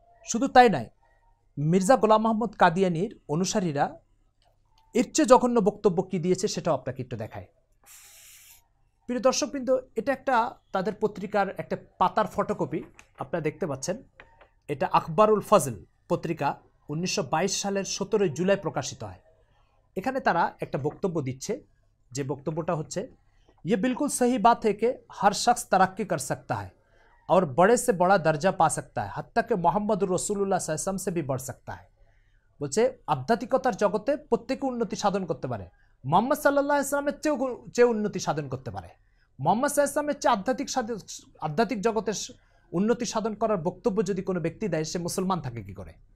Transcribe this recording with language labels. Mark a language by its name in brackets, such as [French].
[Bangla] শুধু তাই নয়, মির্জা গোলাম আহমদ কাদিয়ানির অনুসারীরা এর চেয়ে জঘন্য বক্তব্য কি দিয়েছে সেটাও আপনাকে একটু দেখায়। প্রিয় দর্শকবৃন্দ, এটা একটা তাদের পত্রিকার একটা পাতার ফটোকপি আপনারা দেখতে পাচ্ছেন। এটা আখবারুল ফজল পত্রিকা 1922 সালের 17 জুলাই প্রকাশিত হয়। এখানে তারা একটা বক্তব্য দিচ্ছে, যে বক্তব্যটা হচ্ছে, [Hindi] ये बिल्कुल सही बात है कि हर शख्स तरक्की कर सकता है और बड़े से बड़ा दर्जा पा सकता है, हत्ता कि मोहम्मद रसूलुल्लाह सल्लल्लाहु अलैहि वसल्लम से भी बढ़ सकता है। [Bangla] বলছে আধ্যাত্মিকতার জগতে প্রত্যেকে উন্নতি সাধন করতে পারে, মোহাম্মদ সাল্লাল্লাহু আলাইহি ওয়াসাল্লামের চেয়ে উন্নতি সাধন করতে পারে। মোহাম্মদ সাল্লাল্লাহু আলাইহি ওয়াসাল্লামের চেয়ে আধ্যাত্মিক জগতের উন্নতি সাধন করার বক্তব্য যদি কোনো ব্যক্তি দেয়, সে মুসলমান থাকে কি করে?